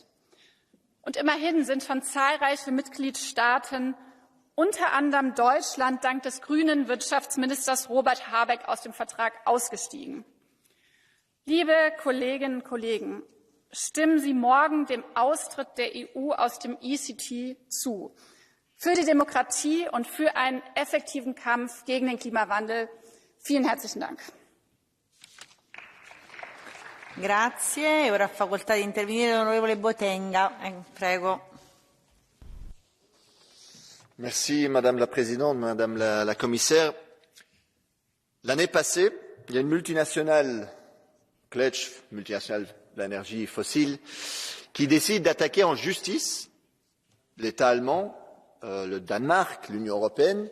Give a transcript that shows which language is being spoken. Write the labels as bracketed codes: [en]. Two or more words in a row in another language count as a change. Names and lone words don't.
[de] Und immerhin sind schon zahlreiche Mitgliedstaaten, unter anderem Deutschland, dank des grünen Wirtschaftsministers Robert Habeck aus dem Vertrag ausgestiegen. Liebe Kolleginnen und Kollegen, stimmen Sie morgen dem Austritt der EU aus dem ECT zu. Für die Demokratie und für einen effektiven Kampf gegen den Klimawandel. Vielen herzlichen Dank. [it] Grazie. Ora ha facoltà di intervenire l'onorevole Botenga. Prego. [fr] Merci, Madame la Présidente, Madame la Commissaire. L'année passée, il y a une multinationale, Kletsch, multinationale de l'énergie fossile, qui décide d'attaquer en justice l'État allemand, le Danemark, l'Union européenne.